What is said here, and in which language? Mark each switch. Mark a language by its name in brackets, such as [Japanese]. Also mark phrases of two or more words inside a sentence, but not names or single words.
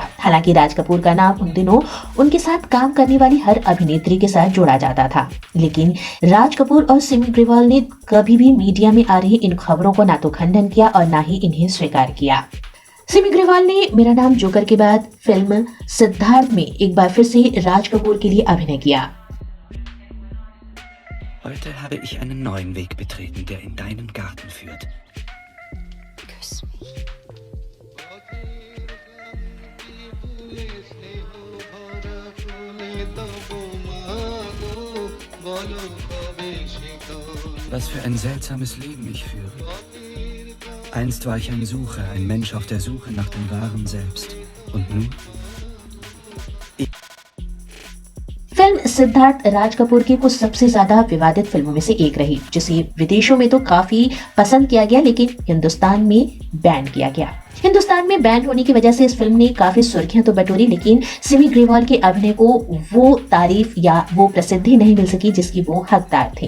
[Hindi] हालांकि राज कपूर का नाम उन दिनों उनके साथ काम करने वाली हर अभिनेत्री के साथ जोड़ा जाता था, लेकिन राज कपूर और सिमी ग्रेवाल ने कभी भी मीडिया में आ रही इन खबरों को ना तो खंडन किया और ना ही इन्हें स्वीकार किया। सिमी ग्रेवाल ने मेरा नाम जोकर के बाद फिल्म सिद्धार्थ में एक बार फिर से राज कपूर के लिए अभिनय किया। [German] Heute habe ich einen neuen Weg betreten, der in deinen Garten führt. Küss mich. Was für ein seltsames Leben ich führe. Einst war ich ein Sucher, ein Mensch auf der Suche nach dem wahren Selbst. Und nun? [Hindi] फिल्म सिद्धार्थ राज कपूर की कुछ सबसे ज्यादा विवादित फिल्मों में से एक रही, जिसे विदेशों में तो काफी पसंद किया गया लेकिन हिंदुस्तान में बैन किया गया। हिंदुस्तान में बैन होने की वजह से इस फिल्म ने काफी सुर्खियां तो बटोरी, लेकिन सिमी ग्रेवाल के अभिनय को वो तारीफ या वो प्रसिद्धि नहीं मिल सकी जिसकी वो हकदार थे।